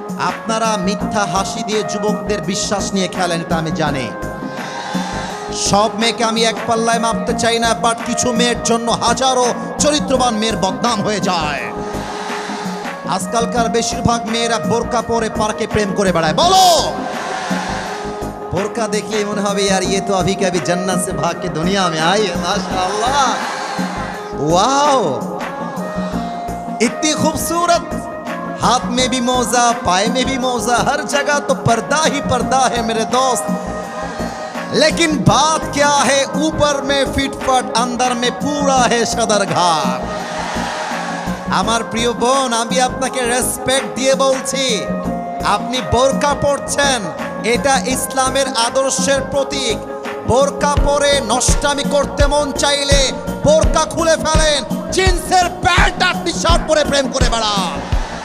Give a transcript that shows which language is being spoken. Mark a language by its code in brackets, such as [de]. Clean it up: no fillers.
[bn] আপনারা মিথ্যা হাসি দিয়ে যুবকদের বিশ্বাস নিয়ে খেলেন, এটা আমি জানি। সব মেয়েকে আমি এক পাল্লায় মাপতে চাই না, বাট কিছু মেয়ের জন্য হাজারো চরিত্রবান মেয়ের বদনাম হয়ে যায়। আজকালকার বেশিরভাগ মেয়েরা বোরকা পরে পার্কে প্রেম করে বেড়ায়। বলো, বোরকা [hi] देखिए [bn] মনে হবে [hi] यार ये तो अभी कभी जन्नत से भाग के दुनिया में आई है, माशाअल्लाह, वाओ, इतनी खूबसूरत, हाथ में भी मोजा, पाए में भी मोजा, हर जगह तो पर्दा ही पर्दा है मेरे दोस्त। लेकिन बात क्या है, ऊपर में फिटफट, अंदर में पूरा है सदरघाट। [bn] আমার প্রিয় বোন, আমি আপনাকে রেসপেক্ট দিয়ে বলছি, আপনি বোরকা পরছেন, এটা ইসলামের আদর্শের প্রতীক। বোরকা পরে নষ্টামি করতে মন চাইলে বোরকা খুলে ফেলেন, জিন্সের প্যান্ট আর টি শার্ট পরে প্রেম করে বেড়ান।